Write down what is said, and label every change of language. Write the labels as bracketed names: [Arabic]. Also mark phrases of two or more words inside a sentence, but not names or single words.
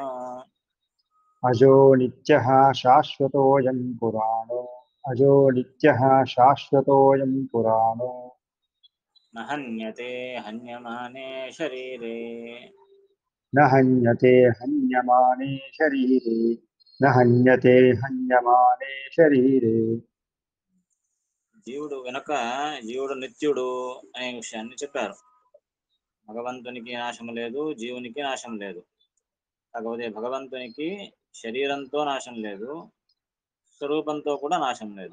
[Sanskrit] अजो नित्यः शाश्वतोऽयं पुराणो अजो नित्यः शाश्वतोऽयं पुराणो न हन्यते हन्यमाने शरीरे न हन्यते हन्यमाने शरीरे न हन्यते हन्यमाने शरीरे [Telugu] జీవుడు వెనుక జీవుడు నిత్యుడు అనే విషయాన్ని చెప్పారు. భగవంతునికి నాశం లేదు, జీవునికి నాశం లేదు. కాకపోతే భగవంతునికి శరీరంతో నాశం లేదు, స్వరూపంతో కూడా నాశం లేదు.